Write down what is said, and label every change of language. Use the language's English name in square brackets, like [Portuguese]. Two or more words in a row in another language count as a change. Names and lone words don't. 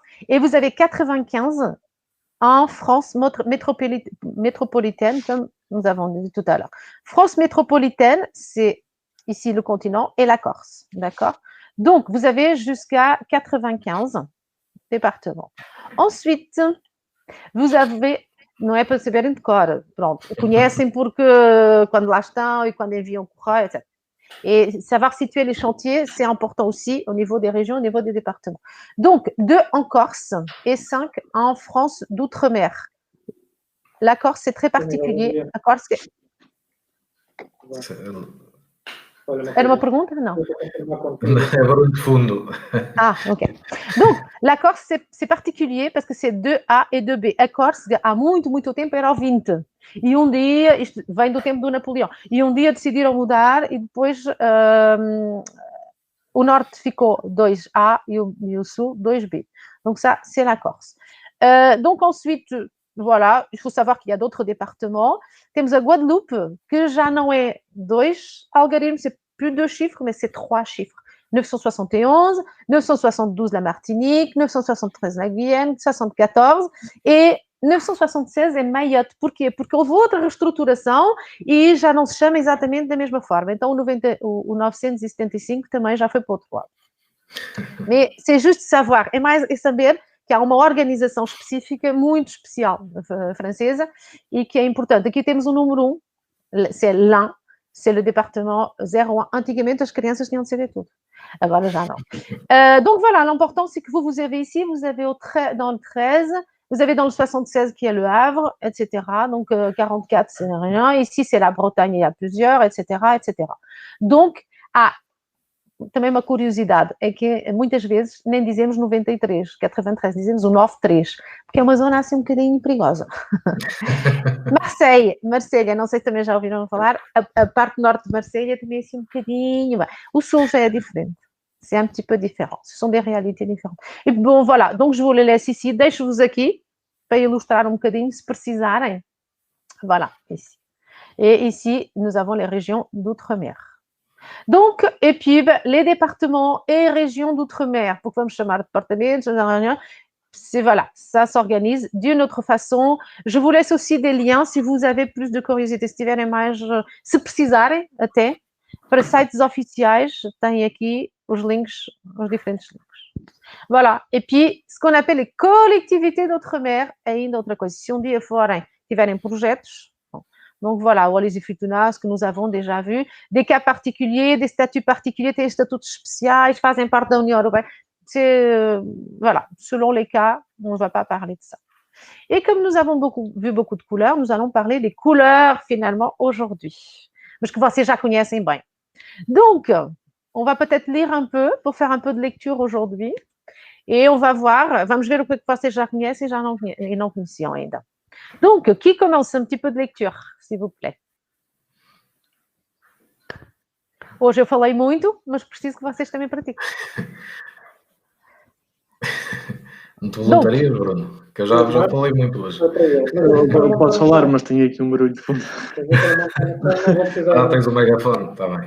[French] Et vous avez 95 en France métropolitaine, comme nous avons dit tout à l'heure. France métropolitaine, c'est ici le continent et la Corse, d'accord? Donc, vous avez jusqu'à 95 départements. Ensuite, vous avez, [Portuguese] não é para saberem de cor, pronto, conhecem porque quando lá estão e quando enviam correio, etc. [French] Et savoir situer les chantiers, c'est important aussi au niveau des régions, au niveau des départements. Donc, 2 en Corse et 5 en France d'outre-mer. La Corse, c'est très particulier. La Corse, [Portuguese] era uma pergunta? Não. É barulho de fundo. [French] Ah, ok. Donc, la Corse, c'est particulier parce que c'est 2A e 2B. [Portuguese] A Corse, há muito tempo, era ouvinte. E dia, isto vem do tempo do Napoleão, e dia decidiram mudar e depois o norte ficou 2A e o sul 2B. [French] Donc, ça, c'est la Corse. Donc, ensuite, voilà, il faut savoir qu'il y a d'autres départements. [Portuguese] Temos a Guadeloupe, que já não é 2 algarismos, [French] c'est plus 2 chiffres, mais c'est 3 chiffres. 971, 972 la Martinique, 973 la Guyane, 74 et 976 [Portuguese] é Mayotte. Porquê? Porque houve outra reestruturação e já não se chama exatamente da mesma forma. Então, o 975 também já foi para o outro lado. [French] Mais c'est juste savoir, [Portuguese] é saber que há uma organização específica muito especial francesa e que é importante. Aqui temos o número 1, [French] c'est l'Ain, c'est le département 01. [Portuguese] Antigamente, as crianças tinham de saber tudo. Agora já não. [French] Donc voilà, l'important, c'est que vous avez ici, vous avez dans le 13, vous avez dans le 76 qui est le Havre, etc. Donc 44, c'est rien. Ici, c'est la Bretagne, il y a plusieurs, etc., etc. Donc, [Portuguese] também uma curiosidade é que muitas vezes nem dizemos 93, 93, dizemos o 93, porque é uma zona assim um bocadinho perigosa. Marselha, não sei se também já ouviram falar, a parte norte de Marselha também é assim um bocadinho. O sul já é diferente, [French] c'est un petit peu différent, ce sont des réalités différentes. [Portuguese] E bom, [French] voilà, donc je vous le laisse ici, [Portuguese] deixo-vos aqui para ilustrar um bocadinho, se precisarem. [French] Voilà, ici. Et ici, nous avons les régions d'outre-mer. Donc, et puis, les départements et régions d'outre-mer, pourquoi [Portuguese] me chamar departamentos, [French] c'est voilà, ça s'organise d'une autre façon. Je vous laisse aussi des liens si vous avez plus de curiosité, [Portuguese] se tiverem mais, se precisarem até, para sites oficiais, tem aqui os links, os diferentes links. [French] Voilà, et puis, ce qu'on appelle les collectivités d'outre-mer, [Portuguese] é ainda outra coisa. Se dia tiverem projetos, [French] donc voilà, Wallis et Futuna, ce que nous avons déjà vu, des cas particuliers, des statuts particuliers, des statuts spéciaux, [Portuguese] fazem parte da União Europeia. [French] Voilà, selon les cas, on ne va pas parler de ça. Et comme nous avons vu beaucoup de couleurs, nous allons parler des couleurs finalement aujourd'hui. [Portuguese] Mas que vocês já conhecem bem. [French] Donc, on va peut-être lire un peu pour faire un peu de lecture aujourd'hui. Et on va voir, [Portuguese] vamos ver o que vocês já conhecem e não conheciam ainda. [French] Donc, qui commence un petit peu de lecture, s'il vous plaît? [Portuguese] Hoje eu falei muito, mas preciso que vocês também pratiquem. Não te voluntarias, Bruno? Que eu já falei muito hoje. Eu posso falar, mas tenho aqui um barulho de fundo. Tens um megafone, está bem.